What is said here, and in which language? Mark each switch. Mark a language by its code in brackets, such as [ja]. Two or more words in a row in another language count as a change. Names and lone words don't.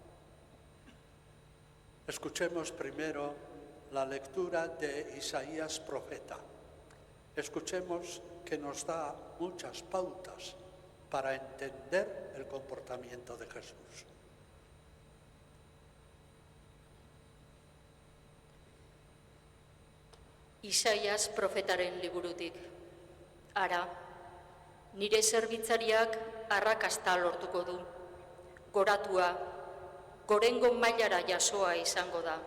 [es] Escuchemos primero la lectura de Isaías profeta. Escuchemos que nos da muchas pautas para entender el comportamiento de Jesús. [eu] Isaias profetaren liburutik. Ara, nire zerbitzariak arrakasta lortuko du. Goratua, gorengo mailara jasoa izango da.